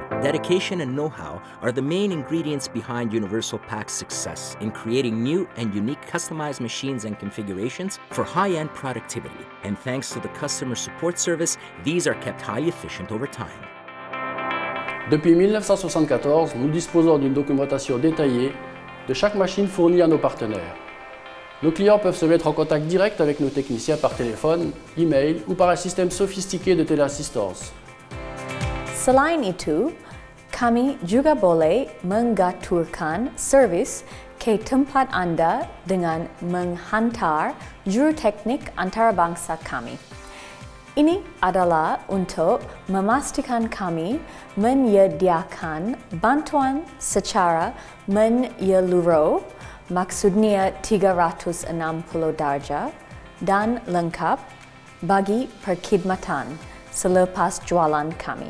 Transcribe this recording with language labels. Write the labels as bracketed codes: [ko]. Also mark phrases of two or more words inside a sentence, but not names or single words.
[en] dedication and know-how are the main ingredients behind Universal Pack's success in creating new and unique customized machines and configurations for high-end productivity. And thanks to the customer support service, these are kept highly efficient over time. [fr] Depuis 1974, nous disposons d'une documentation détaillée de chaque machine fournie à nos partenaires. Nos clients peuvent se mettre en contact direct avec nos techniciens par téléphone, email ou par un système sophistiqué de téléassistance. [ms] Selain itu, kami juga boleh mengaturkan servis ke tempat anda dengan menghantar juru teknik antarabangsa kami. Ini adalah untuk memastikan kami menyediakan bantuan secara menyeluruh, maksudnya 360 darjah, dan lengkap bagi perkhidmatan selepas jualan kami.